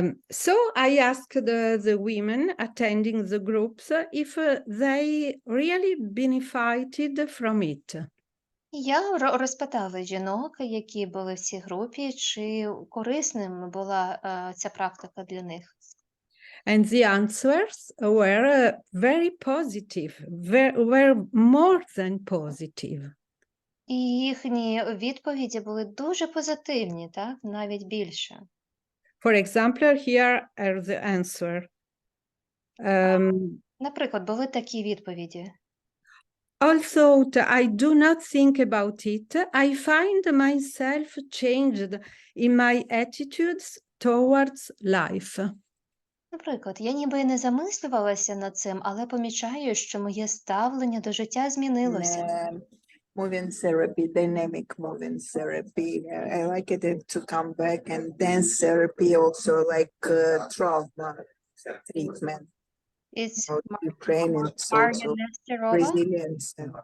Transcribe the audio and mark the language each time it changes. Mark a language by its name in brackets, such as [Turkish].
[English] So I asked the women attending the groups if they really benefited from it. [Ukrainian] Я розпитала жінок, які були в цій групі, чи корисним була ця практика для них. [English] And the answers were very positive, were more than positive. [Ukrainian] І їхні відповіді були дуже позитивні, так, навіть більше. [English] For example, here are the answer. [Ukrainian] Наприклад, були такі відповіді. [English] although I do not think about it, I find myself changed in my attitudes towards life. [Ukrainian] Наприклад, я ніби і не замислювалася над цим, але помічаю, що моє ставлення до життя змінилося. [English] Moving therapy, dynamic moving therapy. I like it to come back, and dance therapy also like trauma treatment. It's Ukrainian, it's also resilience.